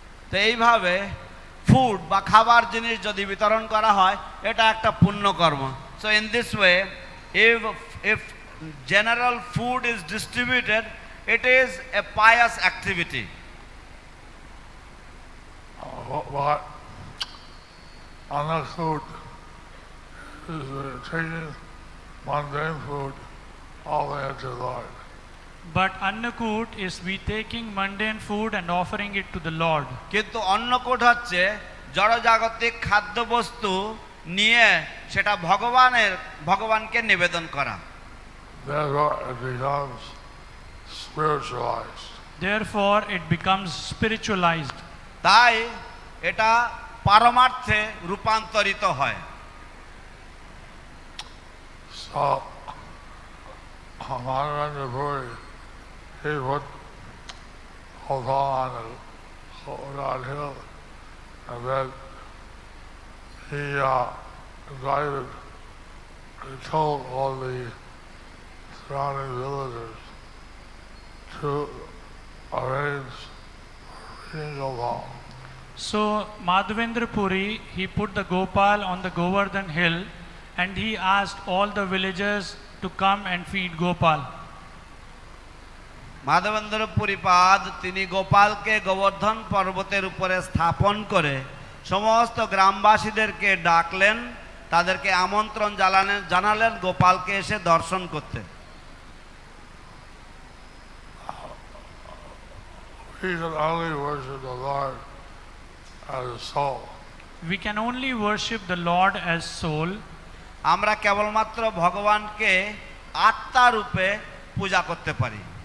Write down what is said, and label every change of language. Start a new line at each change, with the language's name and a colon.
Bangla: তো এইভাবে ফুড বা খাবার জিনিস যদি বিতরণ করা হয়, এটা একটা পুণ্য কর্ম।
English: So in this way, if general food is distributed, it is a pious activity. But other food is taking mundane food all the way to the Lord. But Annakut is we taking mundane food and offering it to the Lord.
Bangla: কিন্তু অন্নকূট হচ্ছে জড়জাগতিক খাদ্যবস্তু নিয়ে সেটা ভগবানকে নিবেদন করা।
English: Therefore it becomes spiritualized. Therefore it becomes spiritualized.
Bangla: তাই এটা পারমার্থে রূপান্তরিত হয়।
English: So Maharaj Puri, he put Govardhan on the Govardhan hill, and then he invited, he told all the surrounding villagers to arrange reading Govardhan. So Madhavendra Puri, he put the Gopal on the Govardhan hill and he asked all the villagers to come and feed Gopal.
Bangla: Madhavendra পুরীপাদ তিনি গোপালকে গোবর্ধন পর্বতের উপরে স্থাপন করে সমস্ত গ্রামবাসীদেরকে ডাকলেন, তাদেরকে আমন্ত্রণ জানালেন গোপালকে এসে দর্শন করতে।
English: We can only worship the Lord as a soul. We can only worship the Lord as soul.
Bangla: আমরা কেবলমাত্র ভগবানকে আত্মা রূপে পূজা করতে পারি।